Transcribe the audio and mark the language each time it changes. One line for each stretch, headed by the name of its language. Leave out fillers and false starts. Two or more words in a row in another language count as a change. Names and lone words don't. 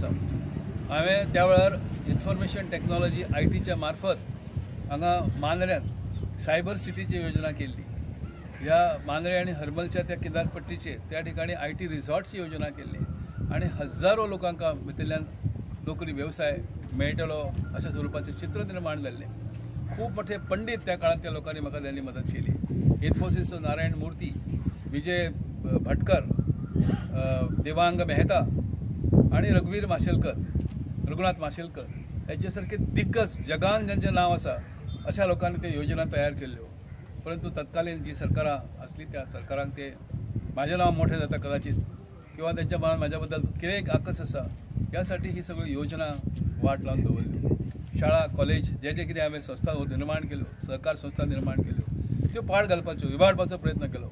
Konkani: हांवें त्या वेळार
English: information technology
Konkani: ITच्या मार्फत हांगा मांद्र्यांत सायबर सिटीची योजना केल्ली। ह्या मांद्रे आणि हर्मलच्या त्या किनारपट्टीचेर त्या ठिकाणी IT रिसॉर्ट्सची योजना केल्ली आणि हजारो लोकांक भितरल्यान नोकरी व्यवसाय मेळटलो अशा स्वरूपाचें चित्र निर्माण जाल्लें।
Marathi: खूब मोठे पंडित त्या काळात त्या लोकांनी म्हाका त्यांनी मदत केली।
Konkani: इन्फोसिसचो नारायण मूर्ती, विजय भटकर, देवांग मेहता आणि रघुवीर माशेलकर, रघुनाथ माशेलकर यांचे सारखे दिग्गज जगान ज्यांचें नांव आसा अशा लोकांनी त्या योजना तयार केल्ल्यो। परंतु तत्कालीन जी सरकारां आसली त्या सरकारांक ते म्हाजें नांव मोठें जाता कदाचित किंवा त्यांच्या मनात म्हाज्या बद्दल कितें आकस आसा यासाठी ही सगळी योजना वाट लावन दवरली। शाळा कॉलेज जे जे कितें हांवें संस्था निर्माण केल्यो, सहकार संस्था निर्माण केल्यो त्यो पाड घालपाच्यो, इबाडपाचो प्रयत्न केलो।